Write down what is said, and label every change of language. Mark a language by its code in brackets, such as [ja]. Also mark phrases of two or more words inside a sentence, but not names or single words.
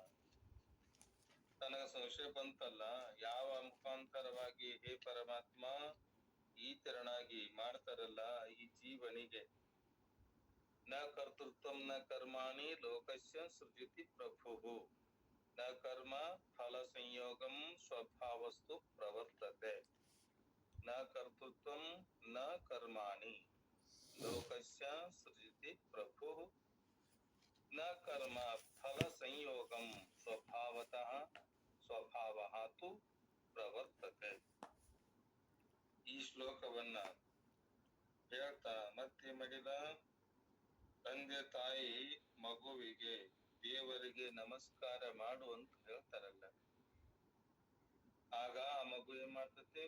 [kn] ತನಗ ಸಂಶಯ ಬಂತಲ್ಲ, ಯಾವ ಮುಖಾಂತರವಾಗಿ ಹೇ ಪರಮಾತ್ಮ ಈ ತೆರನಾಗಿ ಮಾಡ್ತಾರಲ್ಲ ಈ ಜೀವನಿಗೆ, [sa] ನ ಕರ್ತೃತ್ವಂ ನ ಕರ್ಮಾಣಿ ಲೋಕಸ್ಯ ಸೃಜತಿ ಪ್ರಭು ನ ಕರ್ಮ ಫಲ ಸಂಯೋಗಂ ಸ್ವಭಾವಸ್ತು ಪ್ರವರ್ತತೆ. ನ ಕರ್ತೃತ್ವಂ ನ ಕರ್ಮಾಣಿ ಲೋಕಸ್ಯ ಸೃಜತಿ ಪ್ರಭು ನ ಕರ್ಮ ಫಲ ಸಂಯೋಗಂ ಸ್ವಭಾವಃ ತು ಪ್ರವರ್ತತೆ. [kn] ಈ ಶ್ಲೋಕವನ್ನ ಹೇಳ್ತಾ ಮತ್ತೆ ಮಾಡಿದ, ತಂದೆ ತಾಯಿ ಮಗುವಿಗೆ ದೇವರಿಗೆ ನಮಸ್ಕಾರ ಮಾಡು ಅಂತ ಹೇಳ್ತಾರಲ್ಲ, ಆಗ ಆ ಮಗು ಏನ್ ಮಾಡ್ತತಿ?